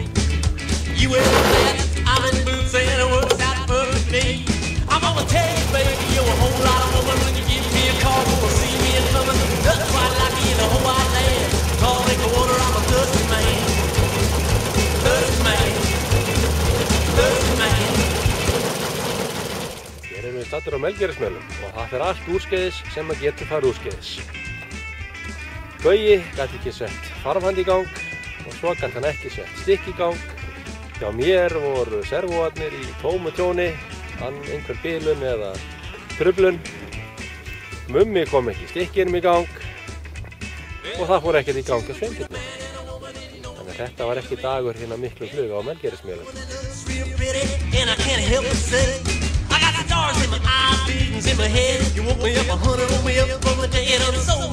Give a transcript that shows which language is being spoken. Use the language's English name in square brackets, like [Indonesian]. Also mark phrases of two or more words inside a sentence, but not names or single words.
[English] You wear a hat, I'm in boots, and it works out perfectly. I'm gonna tell you, baby, you're a whole lot of woman when you give me a call. Gonna see me in coming, that's quite like me in the whole wide land. Tall drink of water, I'm a thirsty man. Thirsty man. Thirsty man. [Icelandic] Hér erum við staddir á Melgerðismelum og það fer allt úrskeiðis sem að getur farið úrskeiðis. Gaui gat ekki sett farmhand í gang og svo gat hann ekki sett stykk í gang. Hjá mér voru servóarnir í tómu tjóni, einhver bilun eða truflun. Mummi kom ekki stykkinum í gang og það fór ekkert í gang hjá Sveinbirni. Þannig að þetta var ekki dagur hérna miklu fluga á Melgerðismelum. [English] Stars in my eyes, visions in my head. You woke me up, honey, woke me up from the day. Done